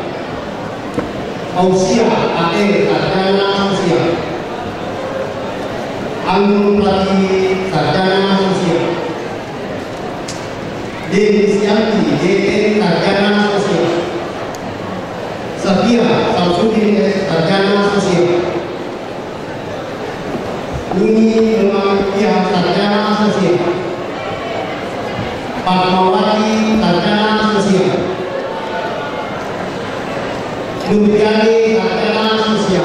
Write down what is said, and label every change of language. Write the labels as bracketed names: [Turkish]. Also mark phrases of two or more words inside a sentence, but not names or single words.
[Indonesian] Ausia A.E. Sarjana Sosial. Anggun Plati Sarjana Sosial. Desianti D.E. Sarjana Sosial. Satya Samsudin S. Sarjana Sosial. Uni Muhammadiyah Sarjana Sosial. Fatmawati Sarjana Sosial. Nurjani Sarjana Sosial.